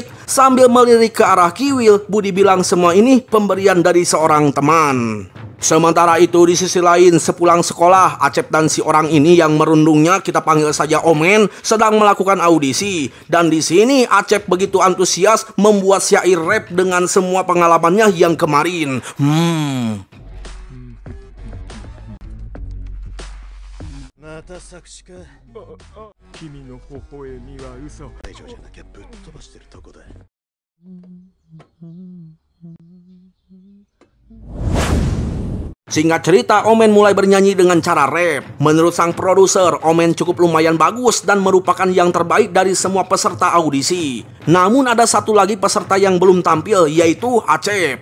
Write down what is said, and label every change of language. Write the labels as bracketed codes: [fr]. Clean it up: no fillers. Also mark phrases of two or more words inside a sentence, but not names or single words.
[id] Sambil melirik ke arah Kiwil, Budi bilang semua ini pemberian dari seorang teman. Sementara itu di sisi lain, sepulang sekolah, Acep dan si orang ini yang merundungnya kita panggil saja Omen sedang melakukan audisi. Dan di sini Acep begitu antusias membuat syair rap dengan semua pengalamannya yang kemarin. [ja] また作詞か。君の微笑みは嘘。大丈夫じゃなきゃぶっ飛ばしてるとこだ。 [id] Singkat cerita, Omen mulai bernyanyi dengan cara rap. Menurut sang produser, Omen cukup lumayan bagus dan merupakan yang terbaik dari semua peserta audisi. Namun ada satu lagi peserta yang belum tampil, yaitu Acep.